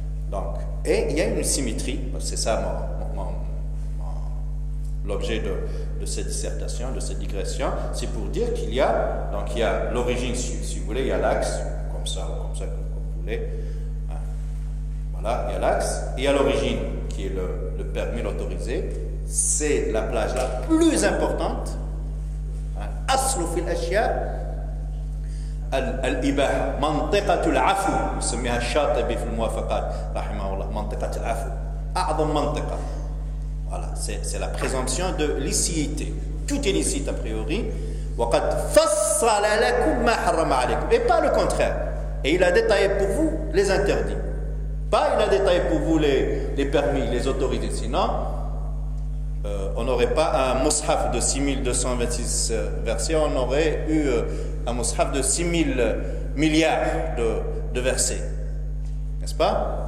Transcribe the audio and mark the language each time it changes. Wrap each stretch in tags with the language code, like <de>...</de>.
<fr>Donc, et il y a une symétrie, c'est ça l'objet de cette dissertation, de cette digression, c'est pour dire qu'il y a l'origine, si vous voulez, il y a l'axe, comme ça, comme vous voulez. Voilà, il y a l'axe, et il y a l'origine, qui est le permis, l'autorisé. C'est la plage la plus importante.</fr> <ar>Aslu fil ashya al-ibaha, mantiqatul afu, يسميها الشاطبي في الموافقات رحمه الله, منطقة العفو, أعظم منطقة.</ar> <fr>Voilà, c'est la présomption de licéité. Tout est licite a priori.</fr> <ar>وقد فصل لكم ما حرم عليكم,</ar> <fr>et pas le contraire. Et il a détaillé pour vous les interdits. Pas il a détaillé pour vous les permis, les autorités. Sinon, on n'aurait pas un mushaf de 6226 versets, on aurait eu un mushaf de 6000 milliards de versets. N'est-ce pas?</fr>